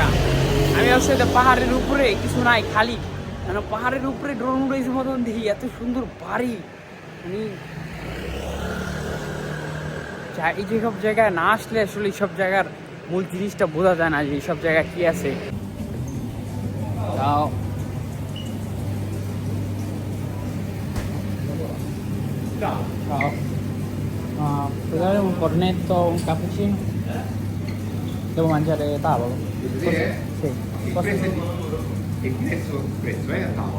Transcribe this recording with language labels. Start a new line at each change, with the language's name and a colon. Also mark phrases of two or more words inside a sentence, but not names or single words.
Bangla: আমি আসলে পাহাড়ের উপরে কিছু নাই, খালি মানে পাহাড়ের উপরে ড্রোন উড়াইছি মতন দেখি, এত সুন্দর বাড়ি। মানে এই যেসব জায়গায় না আসলে আসলে এইসব জায়গার মূল জিনিসটা বোঝা যায় না, যে এইসব জায়গায় কি আছে।
Italian: Ciao. Ciao. Puoi dare un cornetto, un cappuccino? Devo mangiare tavolo. Sì. E diverso prezzo, a tavola.